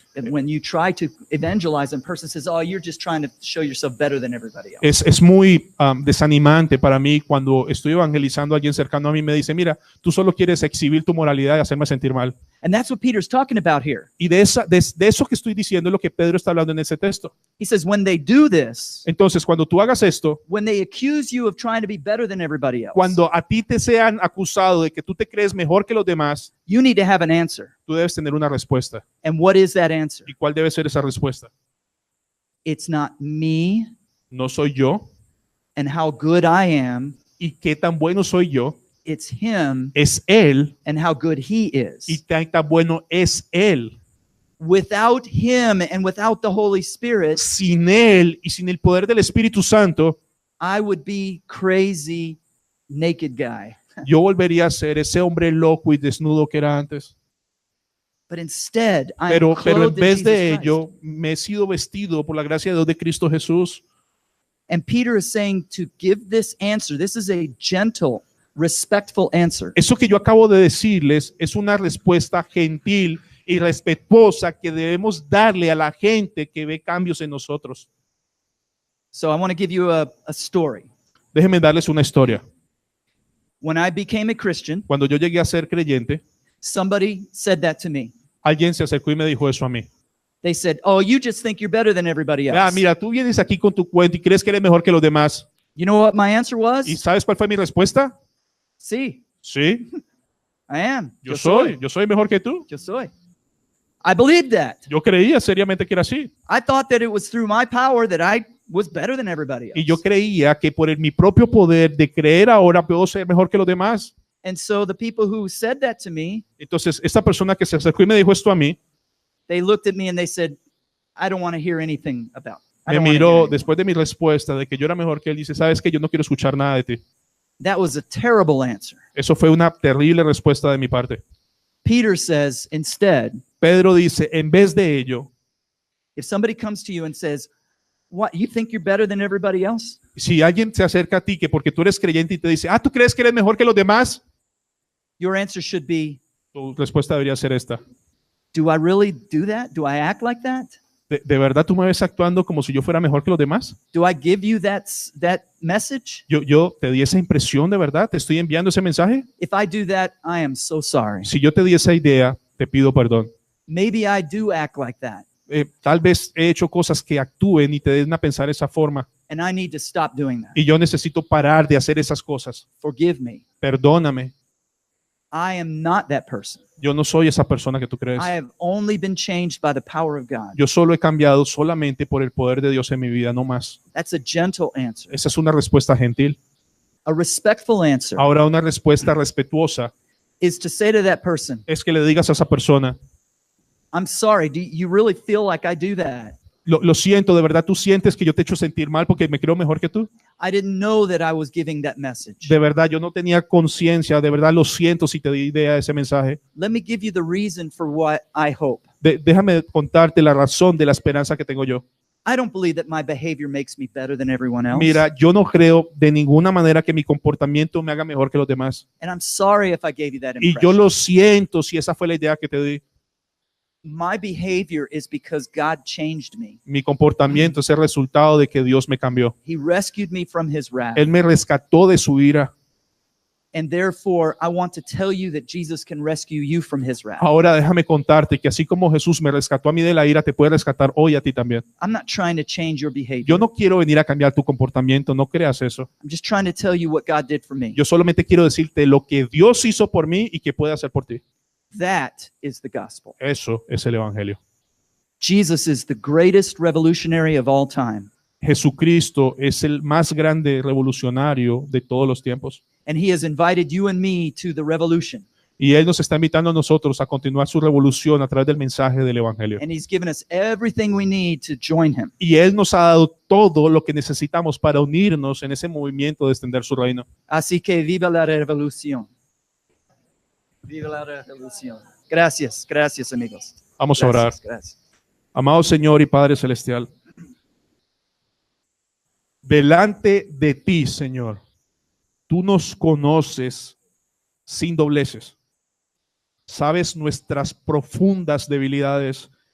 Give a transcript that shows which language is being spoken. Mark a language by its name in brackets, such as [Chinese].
[English] when you try to evangelize and a person says, oh, you're just trying to show yourself better than everybody else. [Spanish] Es muy desanimante para mí cuando estoy evangelizando a alguien cercano a mí y me dice, mira, tú solo quieres exhibir tu moralidad y hacerme sentir mal. [English] And that's what Peter's talking about here. [Spanish] Y de eso que estoy diciendo es lo que Pedro está hablando en ese texto. [English] He says, when they do this, [Spanish] Entonces, cuando tú hagas esto, [English] when they accuse you of trying to be better than everybody else, [Spanish] cuando a ti te sean acusado de que tú te crees mejor que los demás, [English] you need to have an answer. [Spanish] tú debes tener una respuesta. [English] And what is that answer? [Spanish] ¿Y cuál debe ser esa respuesta? [English] It's not me [Spanish] No soy yo. [English] and how good I am. [Spanish] ¿Y qué tan bueno soy yo? [English] It's him [Spanish] Es Él. [English] and how good he is. [Spanish] Y tan bueno es Él. [English] Without him and without the Holy Spirit, [Spanish] Sin Él y sin el poder del Espíritu Santo, [English] I would be crazy naked guy. [Spanish] yo volvería a ser ese hombre loco y desnudo que era antes. [English] But instead, I am [Spanish] Pero en [English] clothed in [Spanish] vez [English] Jesus [Spanish] de [English] Christ. [Spanish] ello, me he sido vestido por la gracia de Dios de Cristo Jesús. [English] And Peter is saying to give this answer. This is a gentle, respectful answer. [Spanish] Eso que yo acabo de decirles es una respuesta gentil y respetuosa que debemos darle a la gente que ve cambios en nosotros. [English] So I want to give you a story. [Spanish] Déjenme darles una historia. [English] When I became a Christian, [Spanish] Cuando yo llegué a ser creyente, [English] somebody said that to me. [Spanish] alguien se acercó y me dijo eso a mí. [English] They said, oh, you just think you're better than everybody else. [Spanish] Ah, mira, tú vienes aquí con tu cuento y crees que eres mejor que los demás. [English] You know what my answer was? [Spanish] ¿Y sabes cuál fue mi respuesta? Sí, Sí, [English] I am. [Spanish] yo soy mejor que tú. Yo soy. [English] I believed that. [Spanish] Yo creía seriamente que era así. [English] I thought that it was through my power that I was better than everybody else. [Spanish] Y yo creía que por mi propio poder de creer ahora puedo ser mejor que los demás. [English] And so the people who said that to me, [Spanish] Entonces, esta persona que se acercó y me dijo esto a mí, [English] they looked at me and they said, I don't want to hear anything about. I [Spanish] me [English] don't wanna hear [Spanish] miró [English] anymore." [Spanish] después de mi respuesta de que yo era mejor que él. Dice, ¿sabes qué? Yo no quiero escuchar nada de ti. [English] That was a terrible answer. [Spanish] Eso fue una terrible respuesta de mi parte. [English] Peter says, instead, [Spanish] Pedro dice, en vez de ello, [English] if somebody comes to you and says, what, you think you're better than everybody else? [Spanish] si alguien se acerca a ti que porque tú eres creyente y te dice, ¿tú crees que eres mejor que los demás? [English] Your answer should be, [Spanish] Tu respuesta debería ser esta. [English] do I really do that? Do I act like that? [Spanish] ¿De verdad tú me ves actuando como si yo fuera mejor que los demás? [English] Do I give you that message? [Spanish] Yo te di esa impresión de verdad, te estoy enviando ese mensaje. [English] If I do that, I am so sorry. [Spanish] Si yo te di esa idea, te pido perdón. [English] Maybe I do act like that, [Spanish] Tal vez he hecho cosas que actúen y te den a pensar esa forma. [English] and I need to stop doing that. [Spanish] Y yo necesito parar de hacer esas cosas. [English] Forgive me. [Spanish] Perdóname. [English] I am not that person. [Spanish] Yo no soy esa persona que tú crees. [English] I have only been changed by the power of God. [Spanish] Yo solo he cambiado solamente por el poder de Dios en mi vida, no más. [English] That's a gentle answer. [Spanish] Esa es una respuesta gentil. [English] A respectful answer [Spanish] Ahora, una respuesta respetuosa [English] is to say to that person, [Spanish] es que le digas a esa persona, [English] I'm sorry, do you really feel like I do that? [Spanish] lo siento, de verdad tú sientes que yo te he hecho sentir mal porque me creo mejor que tú. [English] I didn't know that I was giving that message. [Spanish] De verdad, yo no tenía conciencia, de verdad lo siento si te di idea de ese mensaje. [English] Let me give you the reason for what I hope. [Spanish] Déjame contarte la razón de la esperanza que tengo yo. [English] I don't believe that my behavior makes me better than everyone else. [Spanish] Mira, yo no creo de ninguna manera que mi comportamiento me haga mejor que los demás. [English] And I'm sorry if I gave you that [Spanish] Y yo [English] impression. [Spanish] lo siento si esa fue la idea que te di. [English] My behavior is because God changed me. [Spanish] Mi comportamiento es el resultado de que Dios me cambió. [English] He rescued me from his wrath. [Spanish] Él me rescató de su ira. [English] And therefore, I want to tell you that Jesus can rescue you from his wrath. [Spanish] Ahora déjame contarte que así como Jesús me rescató a mí de la ira, te puede rescatar hoy a ti también. [English] I'm not trying to change your behavior. [Spanish] Yo no quiero venir a cambiar tu comportamiento, no creas eso. [English] I'm just trying to tell you what God did for me. [Spanish] Yo solamente quiero decirte lo que Dios hizo por mí y que puede hacer por ti. [English] That is the gospel. [Spanish] Eso es el evangelio. [English] Jesus is the greatest revolutionary of all time. [Spanish] Jesucristo es el más grande revolucionario de todos los tiempos. [English] And he has invited you and me to the revolution. [Spanish] Y Él nos está invitando a nosotros a continuar su revolución a través del mensaje del evangelio. [English] And he's given us everything we need to join him. [Spanish] Y Él nos ha dado todo lo que necesitamos para unirnos en ese movimiento de extender su reino. Así que viva la revolución. Viva la revolución. Gracias, gracias amigos. Vamos a orar. Gracias, gracias. Amado Señor y Padre Celestial, delante de ti, Señor, tú nos conoces sin dobleces. Sabes nuestras profundas debilidades